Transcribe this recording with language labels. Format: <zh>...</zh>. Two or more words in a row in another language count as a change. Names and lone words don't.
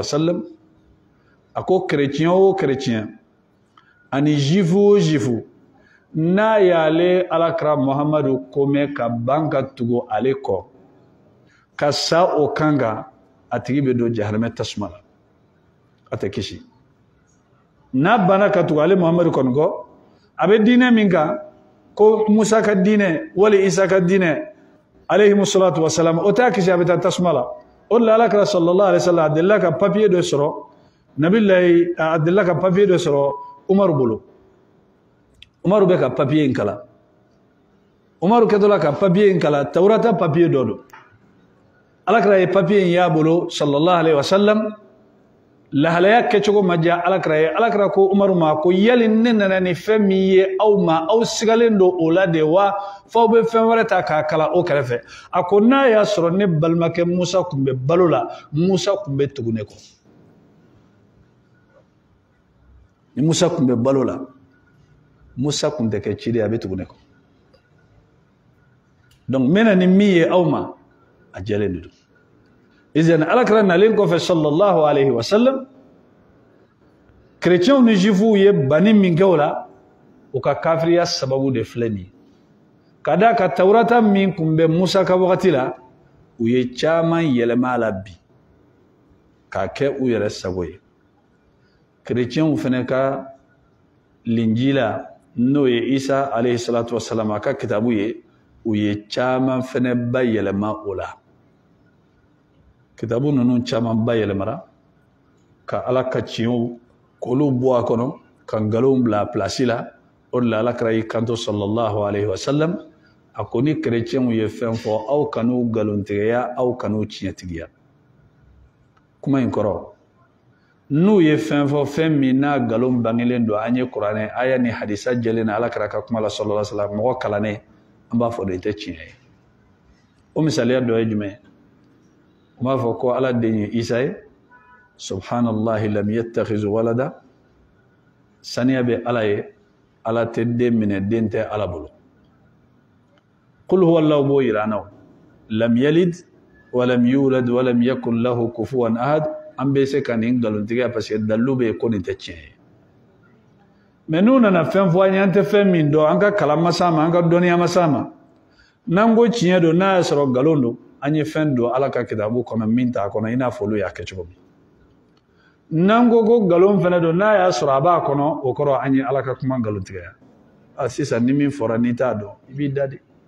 <bm>sallam a ko chrétien o chrétien ani juif o juif n'a y'ale alakira muhamadu komɛ ka ban ka tugu ale kɔ ka sa o kan kan a tigi bɛ don jahanamɛ tasuma la a tɛ kisi n'a banna ka tugu ale muhamadu kɔni kɔ a bɛ diinɛ min kan ko Musa ka diinɛ wali Isa ka diinɛ</bm> <ar>عليهم الصلاة والسلام</ar> <bm>o t'a kisi a bɛ taa tasuma la o de la alakira</bm> <ar>صلى الله عليه وسلم</ar> <bm>a delila ka papiye dɔ sɔrɔ nabilayi a delila ka papiye dɔ sɔrɔ Umaru bolo Umaru bɛ ka papiye in kalan Umaru kɛtɔla ka papiye in kalan Tawurata papiye dɔ don alakira ye papiye in y'a bolo</bm> <ar>صلى الله عليه وسلم</ar> <bm>lahalaya kɛcogo ma diya alakira ye alakira ko Umaru ma ko yali ne nana ni fɛn min ye aw ma aw sigalen don o la de wa f'aw bɛ fɛn wɛrɛ ta k'a kalan o kɛrɛfɛ a ko n'a y'a sɔrɔ ne balimakɛ Musa tun bɛ balo la Musa tun bɛ tugu ne kɔ ni Musa tun bɛ balo la Musa tun tɛ kɛ ciden a bɛ tugu ne kɔ donc n bɛna ni min ye aw ma a jɛlen de don izan alakira nalen kɔfɛ</bm> <ar>صلى الله عليه وسلم</ar> <bm>chrétiens ni juifs ye bani min kɛ o la u ka kafiriya sababu de filɛ nin ye ka da ka Tawurata min tun bɛ Musa ka wagati la u ye caman yɛlɛma a la bi k'a kɛ u yɛrɛ sago ye chrétiens fana ka linjila n'o ye Isa</bm> <ar>عليه الصلاة والسلام</ar> <bm>a ka kitabu ye u ye caman fana ba yɛlɛma o la kitabu ninnu caman ba yɛlɛmara ka ala ka tiɲɛw k'olu bɔ a kɔnɔ ka nkalonw bila a pilasi la o de la alakira y'i kanto</bm> <ar>صلى الله عليه وسلم</ar> <bm>a ko ni chrétiens ye fɛn fɔ aw kan'u nkalontigɛya aw kan'u tiɲɛtigiya kuma in kɔrɔ n'u ye fɛn fɔ fɛn min n'a nkalon bangelen don an ye kuranɛ aya ni hadisa jɛlen na alakira ka kuma la</bm> <ar>صلى الله عليه وسلم</ar> <bm>mɔgɔ kalannen an b'a fɔ de tɛ tiɲɛ ye o misaliya dɔ ye jumɛn u b'a fɔ ko ala den ye Isa ye</bm> <ar>سبحان الله لم يتخذ ولدا</ar> <bm>saniya bɛ ala ye ala tɛ den minɛ den tɛ ala bolo</bm> <ar>قل هو الله</ar> <bm>b'o yira an na</bm> <ar>لم يلد ولم يولد ولم يكن له كفوا أحد</ar> <bm>an bɛ se ka nin nkalontigiya</bm> <fr>parce que</fr> <bm>dalilu bɛ yen ko nin tɛ tiɲɛ ye mais n'u nana fɛn fɔ an ye an tɛ fɛn min dɔn an ka kalan ma s'a ma an ka dɔnniya ma s'a ma n'an ko tiɲɛ don n'a y'a sɔrɔ nkalon don an ye fɛn don ala ka kitabu kɔnɔ min t'a kɔnɔ i n'a fɔ olu y'a kɛ cogo min n'an ko ko nkalon fɛnɛ don n'a y'a sɔrɔ a b'a kɔnɔ o kɔrɔ an ye ala ka kuma nkalontigɛya sisan ni min fɔra n'i t'a dɔn i b'i da de</bm>